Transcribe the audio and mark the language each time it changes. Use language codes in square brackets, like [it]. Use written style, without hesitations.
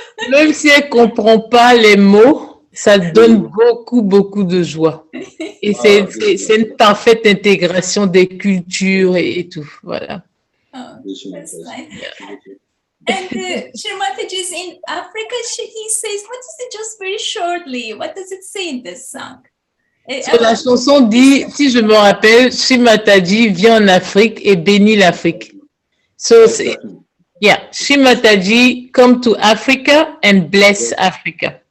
[fr] Même si elle ne comprend pas les mots, ça donne beaucoup de joie. Et c'est une parfaite intégration des cultures et tout. Voilà. [en] Oh, that's nice. And Shrimataji is in Africa. He says, what is it, just very shortly, what does it say in this song? [fr] So, la chanson dit, si je me rappelle, Shrimataji vient en Afrique et bénit l'Afrique. [en] So, yeah, Shrimataji come to Africa and bless Africa.